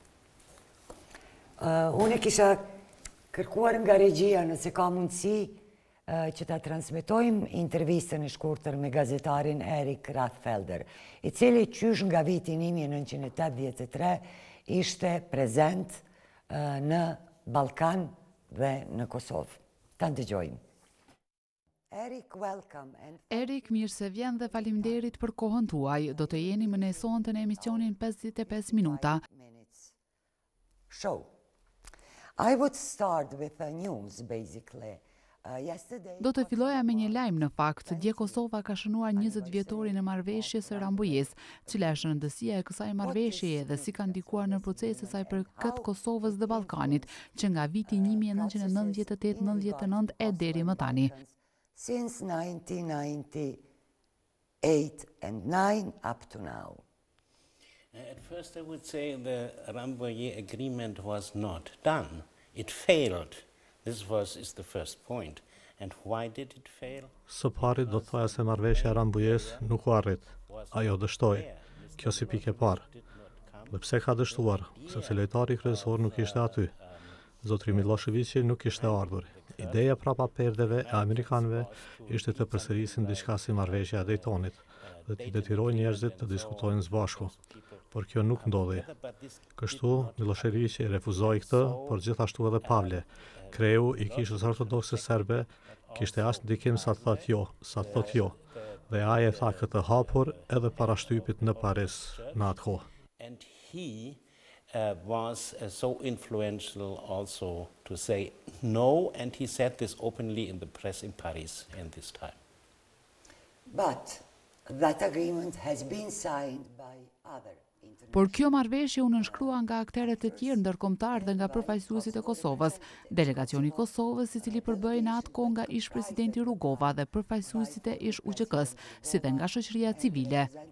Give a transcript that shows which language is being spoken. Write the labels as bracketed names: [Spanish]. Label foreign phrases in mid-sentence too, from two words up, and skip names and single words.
[Albanian] Unë kisha kërkuar nga regjia nëse ka mundësi që ta transmetojmë intervistën e shkurtër me gazetarin Erik Rathfelder, i cili qysh nga viti 1983 ishte prezent në Ballkan dhe në Kosovë. Ta ndëgjojmë. Erik, mirë se vjen dhe faleminderit për kohën tuaj. Do të jeni më në sonte në emisionin 55 minuta. Show. [English] I would start with the news basically. [Albanian] Do të filloja me një lajm në fakt. Dje Kosova ka shënuar 20 vjetorin e marrëveshjes së Rambujës, cila është rëndësia e kësaj marrëveshjeje dhe si ka ndikuar në procesin e saj për këtë Kosovës dhe Ballkanit, që nga viti 1998-99 e deri më tani. [English] Since 1998 and 9 up to now. At first I would say the Rambujë agreement was not done. It failed. This is the first point. And why did it fail? [Albanian] Së pari do të thoja se marrëveshja e Rambujës nuk u arrit. Ajo dështoi. Kjo si pikë e parë. Dhe pse ka dështuar? Sepse lojtari kryesor nuk ishte aty. Zotri Miloševići nuk ishte ardhur. Ideja prapa perdeve e amerikanëve ishte të përsërisin diçka si marrëveshja e Daytonit dhe të detyrojnë njerëzit të diskutojnë së bashku. Por kjo nuk ndodhi. Kështu Miloševići refuzoi këtë, por gjithashtu edhe Pavle, kreu i kishës ortodokse serbe, kishte as ndikim sa thot jo. Dhe ai e tha këtë hapur edhe para shtypit në Paris në atë kohë. [English] And he was so influential also to say no, and he said this openly in the press in Paris in this time. But that agreement has been signed by other. [Albanian] Por kjo marrëveshje u nënshkrua nga aktorët e tjerë ndërkombëtar dhe nga përfaqësuesit e Kosovës. Delegacioni i Kosovës, i cili përbëhej në atë kohë nga ish presidenti Rugova dhe përfaqësuesit e ish UÇK-s, si dhe nga shoqëria civile.